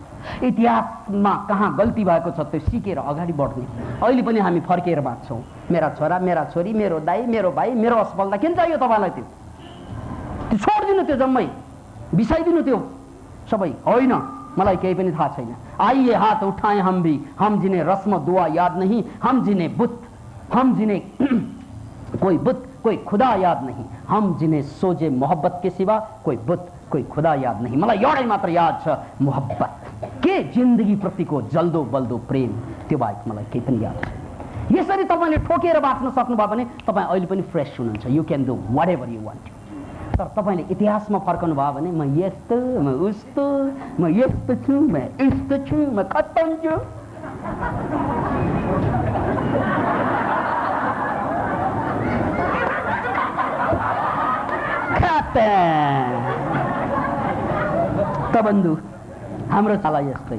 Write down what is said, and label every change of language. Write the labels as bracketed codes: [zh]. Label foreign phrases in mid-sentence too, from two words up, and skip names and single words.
[ne] इतिहासमा कहाँ गल्ती भएको छ त्यो सिकेर अगाडि बढ्ने। अहिले पनि हामी फर्केर बाँच्छौँ। मेरा छोरा, मेरा छोरी, मेरो दाइ, मेरो भाइ, मेरो असफलता, किन चाहियो तपाईँलाई? त्यो छोडिदिनु, त्यो जम्मै बिसाइदिनु, त्यो सबै होइन। मलाई केही पनि थाहा छैन। [hi] आइए हात उठाए हम भी, हम जिन्हें रस्म दुआ याद नहीं, हम जिन्हें बुत, हम जिन्हें कोई बुत कोई खुदा याद नहीं, हम जिन्हें सोचे मोहब्बत के सिवा कोई बुत कोई खुदा याद नहीं। [ne] मलाई एउटै मात्र याद छ, [hi] मोहब्बत के [ne] जिन्दगी प्रतिको जल्दो बल्दो प्रेम, त्यो बाहेक मलाई केही पनि याद छैन। यसरी तपाईँले ठोकेर बाँच्न सक्नुभयो भने तपाईँ अहिले पनि फ्रेस हुनुहुन्छ। [en] you can do whatever you want. [ne] तर तपाईँले इतिहासमा फर्कनु भयो भने म यस्तो, म उस्तो, म यस्तो छु, म यस्तो छु, म खत्तम छु, त बन्धु हाम्रो चाला यस्तै।